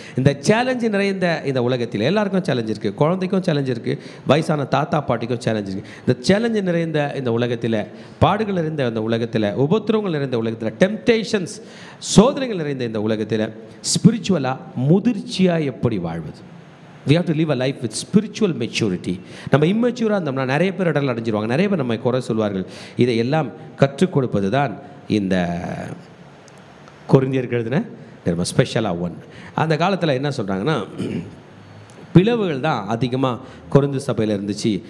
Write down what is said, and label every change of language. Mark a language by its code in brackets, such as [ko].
[ta] இந்த சேலஞ்சு நிறைந்த இந்த உலகத்தில் எல்லாருக்கும் சேலஞ்ச் இருக்குது, குழந்தைக்கும் சேலஞ்ச் இருக்குது, வயசான தாத்தா பாட்டிக்கும் சேலஞ்ச் இருக்குது. இந்த சேலஞ்சு நிறைந்த இந்த உலகத்தில், பாடுகள் நிறைந்த இந்த உலகத்தில், உபத்திரவங்கள் நிறைந்த உலகத்தில், டெம்டேஷன்ஸ் சோதனைகள் நிறைந்த இந்த உலகத்தில் ஸ்பிரிச்சுவலாக முதிர்ச்சியாக எப்படி வாழ்வது. [en] We have to live a life with spiritual maturity. [ta] நம்ம இம்மெச்சூராக இருந்தோம்னா நிறைய பேர் இடங்கள் அடைஞ்சிருவாங்க, நிறைய பேர் நம்ம குறை சொல்வார்கள். இதை எல்லாம் கற்றுக் கொடுப்பது தான் இந்த கொரிந்தியருக்கு எழுதின ரொம்ப ஸ்பெஷலாக ஒன். அந்த காலத்தில் என்ன சொல்கிறாங்கன்னா, பிளவுகள் தான் அதிகமாக கொரிந்து சபையில் இருந்துச்சு.